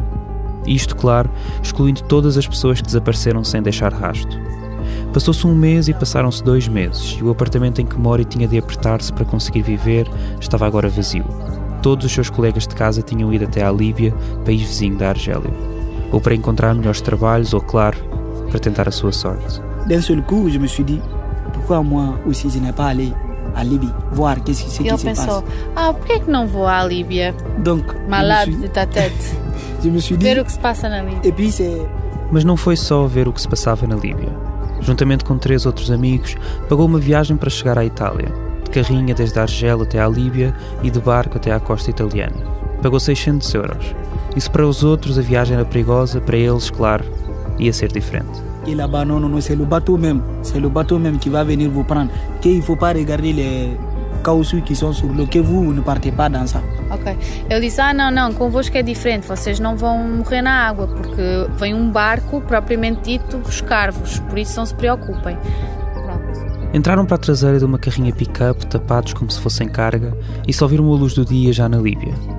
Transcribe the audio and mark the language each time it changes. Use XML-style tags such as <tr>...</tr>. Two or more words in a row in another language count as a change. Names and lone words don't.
<pt>Isto, claro, excluindo todas as pessoas que desapareceram sem deixar rastro. Passou-se 1 mês e passaram-se 2 meses, e o apartamento em que Mori tinha de apertar-se para conseguir viver estava agora vazio. Todos os seus colegas de casa tinham ido até à Líbia, país vizinho da Argélia. Ou para encontrar melhores trabalhos, ou, claro, para tentar a sua sorte.</pt> <fr>D'un seul coup, je me suis dit, pourquoi moi aussi je n'ai pas allé à Libye, voir qu'est-ce qui se passe.</fr> <pt>Ele pensou, por que é que não vou à Líbia?</pt> <fr>Donc, malade de ta tête. Je me suis dit,</fr> <pt>ver o que se passa na Líbia.</pt> <fr>Et puis c'est...</fr> <pt>Mas não foi só ver o que se passava na Líbia. Juntamente com 3 outros amigos, pagou uma viagem para chegar à Itália, de carrinha desde a Argel até à Líbia e de barco até à costa italiana. Pagou 600 euros. E se para os outros a viagem era perigosa, para eles, claro, ia ser diferente.</pt> <fr>Et là-bas, non, c'est le bateau même. C'est le bateau même qui va venir vous prendre. Il ne faut pas regarder les caoutchoucs qui sont sur l'eau, que vous ne partez pas dans ça. Ok.</fr> <pt>Ele disse, não, convosco é diferente, vocês não vão morrer na água, porque vem um barco, propriamente dito, buscar-vos, por isso não se preocupem. Pronto. Entraram para a traseira de uma carrinha pick-up, tapados como se fossem carga, e só viram a luz do dia já na Líbia.</pt>